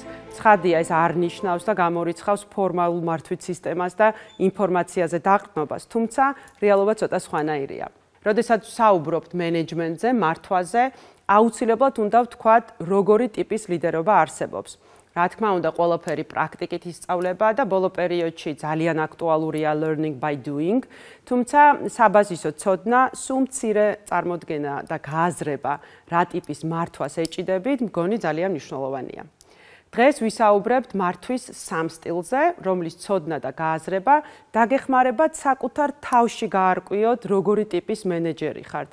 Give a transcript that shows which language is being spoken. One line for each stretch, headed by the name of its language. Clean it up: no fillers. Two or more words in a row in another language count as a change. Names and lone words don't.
Georgian: ცხადია, ეს არ ნიშნავს და გამორიცხავს ფორმალურ მართვის სისტემას და ინფორმაციაზე დაყრდნობას, თუმცა რეალობა ცოტა სხვანაირია. როდესაც საუბრობთ მენეჯმენტზე, მართვაზე, აუცილებლად უნდა ვთქვათ, როგორი ტიპის ლიდერობა არსებობს. რა თქმა უნდა, ყველაფერი პრაქტიკით ისწავლება და ბოლო პერიოდში ძალიან აქტუალურია
English: learning by doing,
Georgian: თუმცა საბაზისო ცოდნა, სულ მცირე წარმოდგენა და გააზრება, რა ტიპის მართვას ეჭიდებით, მგონი ძალიან მნიშვნელოვანია. დღეს ვისაუბრებთ მართვის სამ სტილზე, რომლის ცოდნა და გააზრება დაგეხმარებათ საკუთარ თავში გაარკვიოთ, როგორი ტიპის მენეჯერი ხართ.